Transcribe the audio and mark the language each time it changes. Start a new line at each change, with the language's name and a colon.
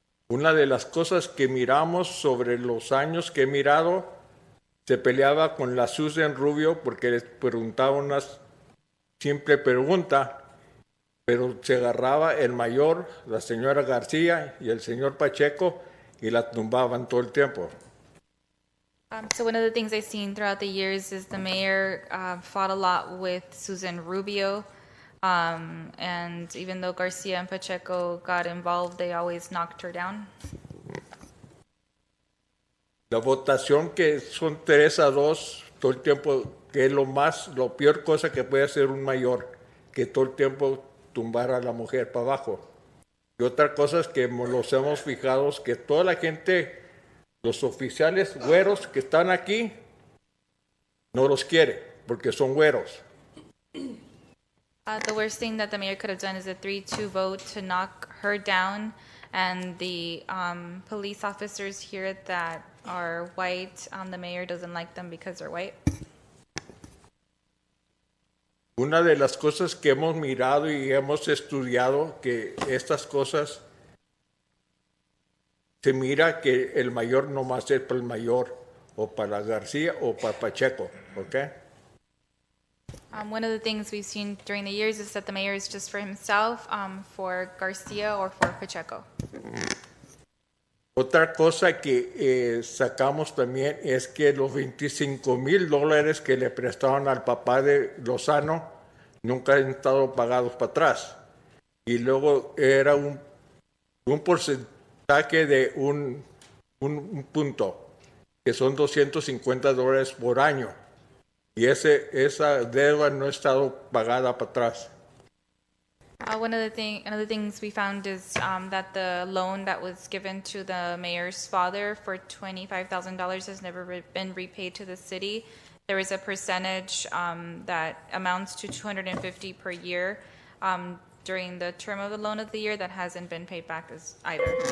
Spanish: Una de las cosas que miramos sobre los años que he mirado, se peleaba con la Susan Rubio porque les preguntaba una simple pregunta, pero se agarraba el mayor, la señora García y el señor Pacheco y la tumbaban todo el tiempo.
English: So one of the things I've seen throughout the years is the mayor fought a lot with Susan Rubio, and even though Garcia and Pacheco got involved, they always knocked her down.
Spanish: La votación que son 3-2 todo el tiempo, que es lo peor cosa que puede hacer un mayor, que todo el tiempo tumbar a la mujer para abajo. Y otra cosa es que nos hemos fijado que toda la gente, los oficiales güeros que están aquí, no los quiere porque son güeros.
English: The worst thing that the mayor could have done is a 3-2 vote to knock her down, and the police officers here that are white, the mayor doesn't like them because they're white.
Spanish: Una de las cosas que hemos mirado y hemos estudiado, que estas cosas se mira que el mayor no va a ser para el mayor, o para García o para Pacheco, ¿ok?
English: One of the things we've seen during the years is that the mayor is just for himself, for Garcia or for Pacheco.
Spanish: Otra cosa que sacamos también es que los $25,000 que le prestaron al papá de Lozano nunca han estado pagados para atrás. Y luego era un porcentaje de un punto, que son $250 por año. Y esa deuda no ha estado pagada para atrás.
English: Another things we found is that the loan that was given to the mayor's father for $25,000 has never been repaid to the city. There is a percentage that amounts to $250 per year during the term of the loan of the year that hasn't been paid back either.